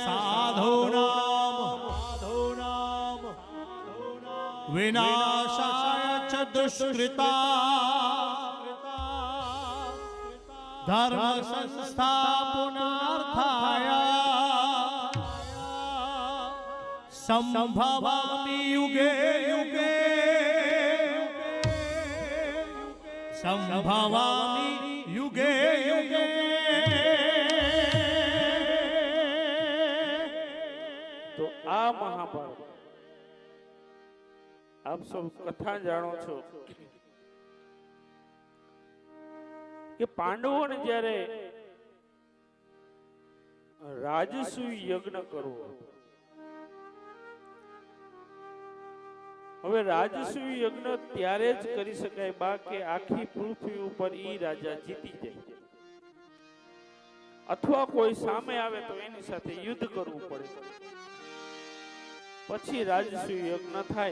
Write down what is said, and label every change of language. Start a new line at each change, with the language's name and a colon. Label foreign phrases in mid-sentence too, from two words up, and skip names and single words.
Sanskrit: साधूनां विनाशाय च दुष्कृता धर्म संस्थापनार्थाय संभवामि युगे युगे संभवामि युगे युगे
Gujarati: તો આ મહાભારત આપ સૌ કથા જાણો છો કે પાંડવોને જ્યારે રાજસૂય યજ્ઞ કરવો, હવે રાજસૂય યજ્ઞ ત્યારે જ કરી શકાય બા કે આખી પૃથ્વી ઉપર ઈ રાજા જીતી જાય, અથવા કોઈ સામે આવે તો એની સાથે યુદ્ધ કરવું પડે, પછી રાજસૂય યજ્ઞ થાય.